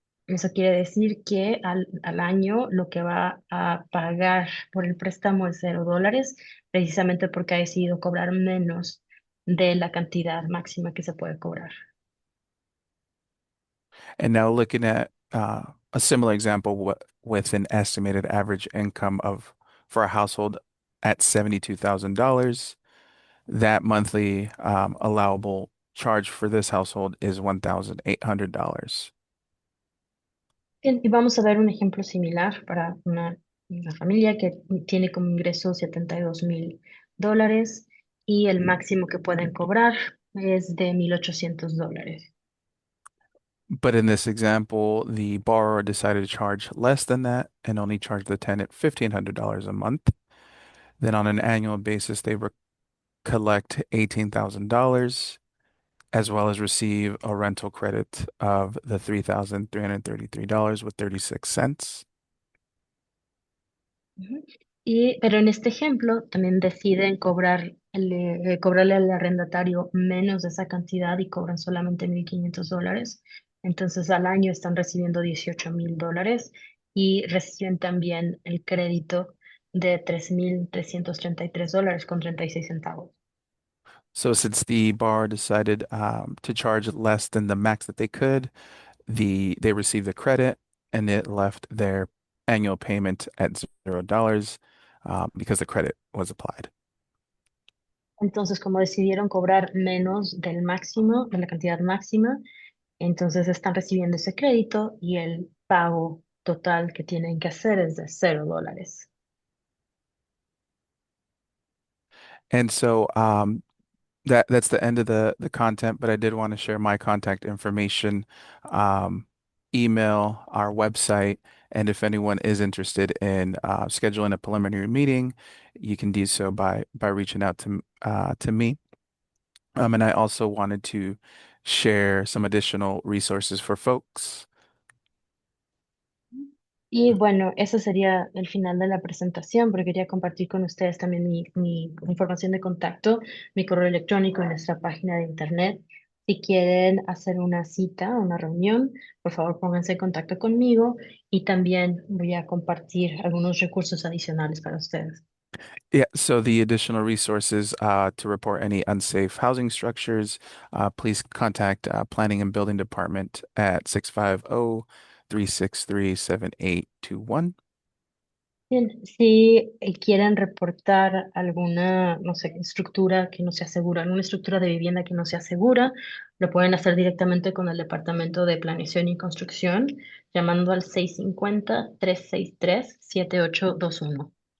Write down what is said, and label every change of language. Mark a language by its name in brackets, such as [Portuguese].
[Spanish] Eso quiere decir que al año lo que va a pagar por el préstamo es $0, precisamente porque ha decidido cobrar menos de la cantidad máxima que se puede cobrar. [English] And now looking at a similar example with an estimated average income of for a household at $72,000, that monthly allowable charge for this household is $1,800. [Spanish] Bien, y vamos a ver un ejemplo similar para una una familia que tiene como ingreso $72,000 y el máximo que pueden cobrar es de $1,800. [English] But in this example, the borrower decided to charge less than that and only charge the tenant $1,500 a month. Then on an annual basis, they collect $18,000 as well as receive a rental credit of the $3,333 with 36 cents. Ujú. [Spanish] Pero en este ejemplo también deciden cobrarle al arrendatario menos de esa cantidad y cobran solamente $1,500. Entonces al año están recibiendo $18,000 y reciben también el crédito de $3,333 con 36 centavos. [English] So since the borrower decided to charge less than the max that they could, they received the credit and it left their annual payment at $0 because the credit was applied. [Spanish] Entonces, como decidieron cobrar menos del máximo, de la cantidad máxima, entonces están recibiendo ese crédito y el pago total que tienen que hacer es de $0. [English] And so that's the end of the content, but I did want to share my contact information, email, our website, and if anyone is interested in scheduling a preliminary meeting, you can do so by reaching out to me. And I also wanted to share some additional resources for folks. [Spanish] Y bueno, eso sería el final de la presentación, porque quería compartir con ustedes también mi información de contacto, mi correo electrónico en nuestra página de internet. Si quieren hacer una cita, una reunión, por favor pónganse en contacto conmigo y también voy a compartir algunos recursos adicionales para ustedes. [English] Yeah, so the additional resources to report any unsafe housing structures, please contact Planning and Building Department at 650-363-7821. [Spanish] Bien, si quieren reportar alguna, no sé, estructura que no sea segura, alguna estructura de vivienda que no sea segura, lo pueden hacer directamente con el Departamento de Planeación y Construcción, llamando al 650-363-7821.